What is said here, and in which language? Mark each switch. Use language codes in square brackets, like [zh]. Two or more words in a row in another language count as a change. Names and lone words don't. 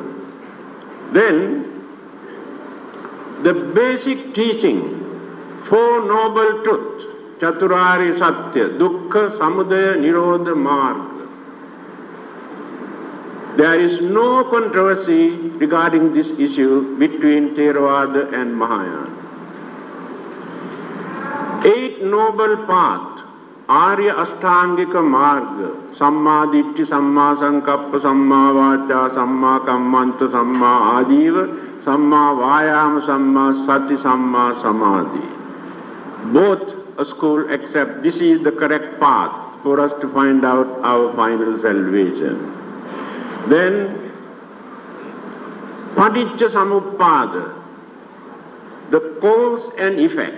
[en] Then, the basic teaching, Four Noble Truths, [sa] Chaturari Satya, Dukkha, Samudaya, Nirodha, Marga. [en] There is no controversy regarding this issue between Theravada and Mahayana. 8 noble paths, [pi] Arya Ashtangika Marga, Samma Ditti, Samma Sankappa, Samma Vacha, Samma Kammanta, Samma Ajiva, Samma Vayama, Samma Sati, Samma Samadhi. [en] Both a school except this is the correct path for us to find out our final salvation. Then, [pi] Paticca Samuppada, [en] the cause and effect.